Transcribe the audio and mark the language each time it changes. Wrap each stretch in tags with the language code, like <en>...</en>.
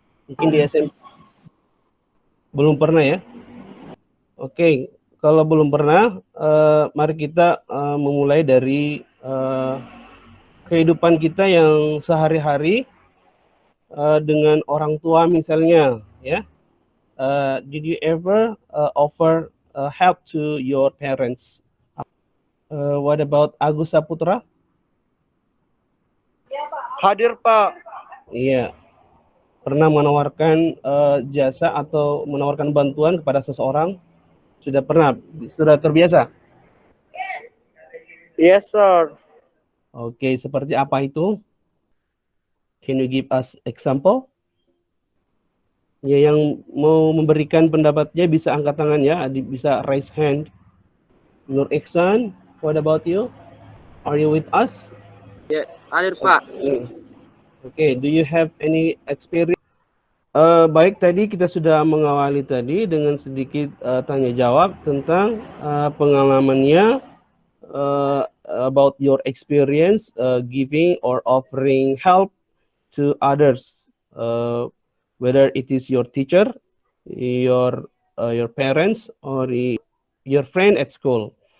<id>Mungkin di SMP belum pernah ya. Oke, kalau belum pernah, mari kita memulai dari kehidupan kita yang sehari-hari dengan orang tua misalnya, ya.</id> <en>Did you ever offer help to your parents? What about Agus Saputra?</en> <id>Hadir, Pak. Iya, pernah menawarkan jasa atau menawarkan bantuan kepada seseorang? Sudah pernah, sudah terbiasa?</id> <en>Yes, sir.</en> <id>Oke, seperti apa itu?</id> <en>Can you give us example?</en> <id>Ya, yang mau memberikan pendapatnya bisa angkat tangan ya, bisa</id> <en>raise hand. Nur Iksan, what about you? Are you with us?</en> <id>Ya, hadir, Pak.</id> <en>Okay, do you have any experience?</en> <id>Baik, tadi kita sudah mengawali tadi dengan sedikit tanya jawab tentang pengalamannya</id> <en>about your experience giving or offering help to others, whether it is your teacher, your parents, or your friend at school.</en>